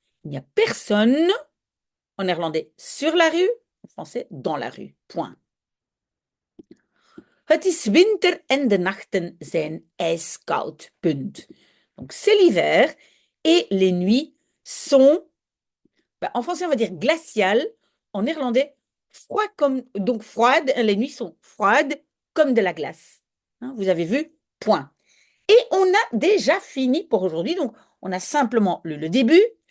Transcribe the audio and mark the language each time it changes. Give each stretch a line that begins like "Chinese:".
French: Il n'y a personne, en néerlandais, sur la rue, en français, dans la rue. Point.
Dutch: Het is winter en de nachten zijn ijskoud. Punt.
French: Donc, c'est l'hiver et les nuits sont, en français, on va dire glaciales, en néerlandais, froid comme, donc froides, les nuits sont froides comme de la glace. Hein, vous avez vu? Point. Et on a déjà fini pour aujourd'hui, donc on a simplement lu le début.